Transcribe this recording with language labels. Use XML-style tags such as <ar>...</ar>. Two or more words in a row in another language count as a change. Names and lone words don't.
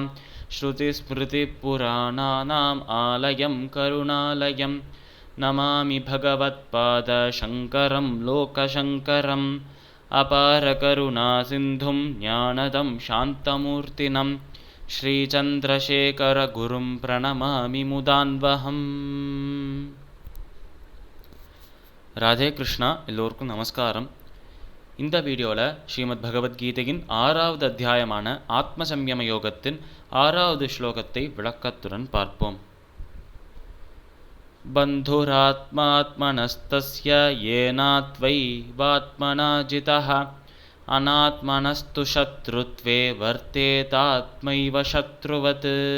<sa>श्रुतिस्मृतिपुराणानाम् आलयं करुणालयं नमामि भगवत्पादशङ्करं लोकशङ्करम्। अपारकरुणासिन्धुं ज्ञानदं शान्तमूर्तिनं श्रीचन्द्रशेखरगुरुं प्रणमामि मुदान्वहम्.</sa> <ta>ராதே கிருஷ்ணா. எல்லோருக்கும் நமஸ்காரம். இந்த வீடியோவில் ஸ்ரீமத் பகவத்கீதையின் 6வது அத்தியாயமான ஆத்மசம்யம யோகத்தின் 6வது ஸ்லோகத்தை விளக்கத்துடன் பார்ப்போம்.</ta> <sa>बन्धुरात्मात्मनस्तस्य येनात्मैवात्मना जितः अनात्मनस्तु शत्रुत्वे वर्तेतात्मैव शत्रुवत्.</sa>